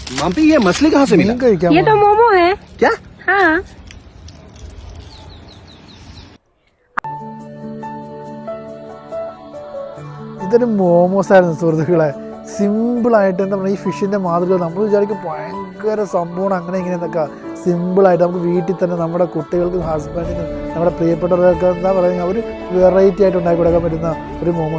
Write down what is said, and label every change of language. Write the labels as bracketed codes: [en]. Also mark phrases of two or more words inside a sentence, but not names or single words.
[hi] मम्मी ये मछली कहाँ से मिला? ये तो मोमो है। क्या? हाँ। [ml] ഇതൊരു മോമോസ് ആയിരുന്നു സുഹൃത്തുക്കളെ. സിമ്പിളായിട്ട് എന്താ പറയുക, ഈ ഫിഷിൻ്റെ മാതൃക നമ്മൾ വിചാരിക്കും ഭയങ്കര സംഭവമാണ് അങ്ങനെ ഇങ്ങനെ എന്നൊക്കെ. സിമ്പിളായിട്ട് നമുക്ക് വീട്ടിൽ തന്നെ നമ്മുടെ കുട്ടികൾക്കും ഹസ്ബൻഡിനും നമ്മുടെ പ്രിയപ്പെട്ടവർക്കൊക്കെ എന്താ പറയുക ഒരു വെറൈറ്റി ആയിട്ട് ഉണ്ടാക്കി കൊടുക്കാൻ പറ്റുന്ന ഒരു മോമോസ്.